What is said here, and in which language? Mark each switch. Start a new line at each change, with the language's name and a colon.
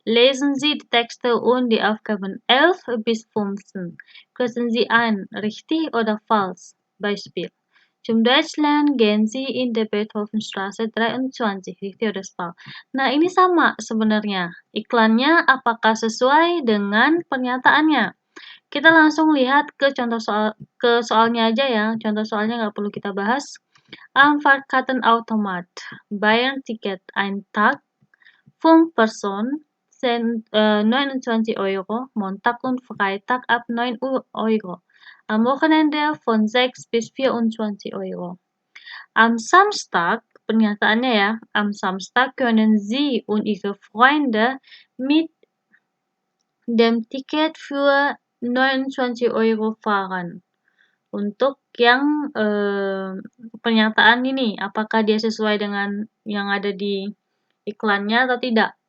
German: Lesen Sie die Texte und die Aufgaben 11 bis 15. Kreuzen Sie ein, richtig oder falsch. Beispiel. Zum Deutschland gehen Sie in der Beethovenstraße 23, richtig oder falsch.
Indonesian: Nah, ini sama sebenarnya. Iklannya apakah sesuai dengan pernyataannya? Kita langsung lihat ke soalnya aja ya. Contoh soalnya nggak perlu kita bahas.
German: Am Fahrkartenautomat. Bayern Ticket ein Tag. 5 Personen sind 29 Euro, Montag und Freitag ab 9 Euro. Am Wochenende von 6 bis 24 Euro. Am Samstag,
Indonesian: pernyataannya ya,
German: am Samstag können Sie und Ihre Freunde mit dem Ticket für 29 Euro fahren.
Indonesian: Untuk yang pernyataan ini, apakah dia sesuai dengan yang ada di iklannya atau tidak.